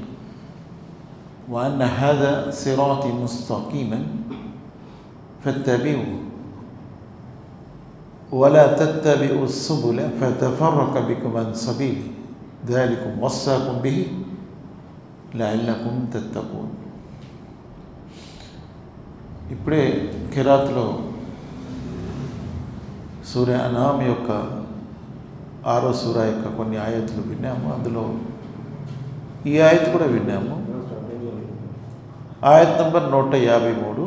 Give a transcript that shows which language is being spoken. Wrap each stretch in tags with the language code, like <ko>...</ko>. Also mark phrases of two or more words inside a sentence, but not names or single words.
<ar>وأن هذا صراطي مستقيما فاتبعوا ولا تتبعوا السبل فتفرق بكم عن سبيله ذلكم وصاكم به لعلكم تتقون.</ar> <te>ఇప్పుడే ఖిరాత్లో సూర్య అనామ్ యొక్క 6వ సూర యొక్క కొన్ని ఆయతులు విన్నాము. అందులో ఈ ఆయత్ కూడా విన్నాము. ఆయత్ నంబర్ 153.</te>